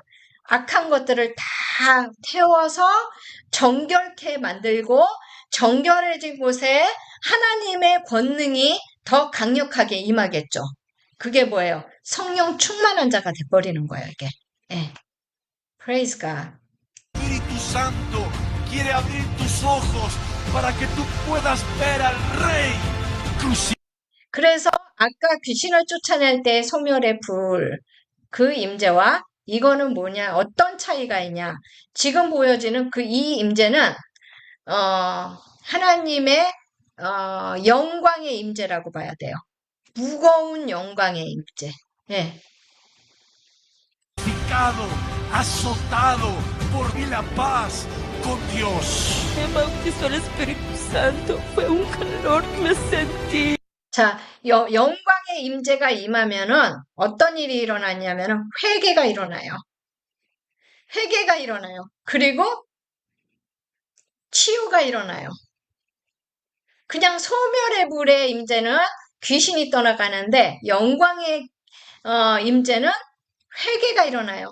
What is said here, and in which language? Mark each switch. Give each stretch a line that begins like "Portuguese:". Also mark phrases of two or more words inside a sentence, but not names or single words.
Korean: 악한 것들을 다 태워서 정결케 만들고 정결해진 곳에 하나님의 권능이 더 강력하게 임하겠죠. 그게 뭐예요? 성령 충만한 자가 돼버리는 거예요, 이게. 예.
English: Praise God.
Spanish: Espíritu Santo quiere abrir tus ojos para que tú puedas ver al Rey crucificado.
Korean: 그래서 아까 귀신을 쫓아낼 때 소멸의 불, 그 임재와 이거는 뭐냐? 어떤 차이가 있냐? 지금 보여지는 그 이 임재는 하나님의 영광의 임재라고 봐야 돼요. 무거운 영광의 임재. 예.
Spanish: Azotado por la paz con Dios. Me bautizó el Espíritu Santo. Fue un calor que me sentí.
Korean: 자, 영광의 임재가 임하면은 어떤 일이 일어나냐면은 회개가 일어나요. 회개가 일어나요. 그리고 치유가 일어나요. 그냥 소멸의 불의 임재는 귀신이 떠나가는데 영광의 임재는 회개가 일어나요.